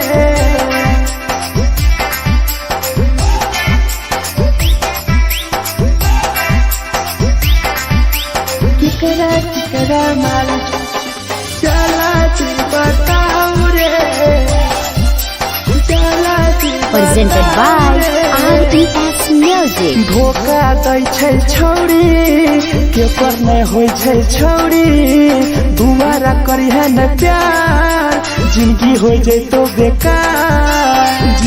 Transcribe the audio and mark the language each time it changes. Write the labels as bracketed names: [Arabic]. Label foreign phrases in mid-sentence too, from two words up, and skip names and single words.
[Maithili] केकरा माल जला दी बताओ रे, जला दी [English] Presented by RES Music. [Maithili] धोखा दै छै छौरी केकर नहीं होय छै छौरी, दुबारा करी है न प्यार जिंदगी हो जैतो बेकार।